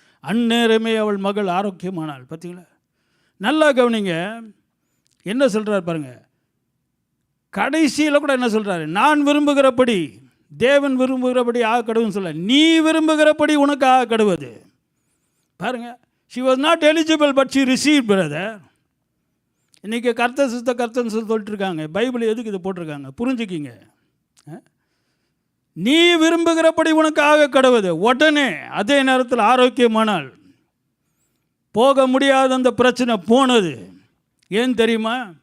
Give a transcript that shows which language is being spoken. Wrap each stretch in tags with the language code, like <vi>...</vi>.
<ta>அந்நேரமே அவள் மகள் ஆரோக்கியமானாள். பார்த்தீங்களா? நல்லா கவனிங்க, என்ன சொல்கிறார் பாருங்க. கடைசியில் கூட என்ன சொல்கிறாரு, நான் விரும்புகிறபடி, தேவன் விரும்புகிறபடி ஆக கடவுன்னு சொல்ல, நீ விரும்புகிறபடி உனக்கு ஆக கடவுது. பாருங்கள்,</ta> <en>she was not eligible but she received, brother.</en> <ta>இன்றைக்கி கர்த்தர் சுத்த கர்த்தன்னு சொல்லிட்டு இருக்காங்க. பைபிள் எதுக்கு இதை போட்டிருக்காங்க? புரிஞ்சுக்கிங்க. நீ விரும்புகிறபடி உனக்கு ஆக கடவுது. உடனே அதே நேரத்தில் ஆரோக்கியமானால், போக முடியாத அந்த பிரச்சனை போனது. ஏன் தெரியுமா?</ta>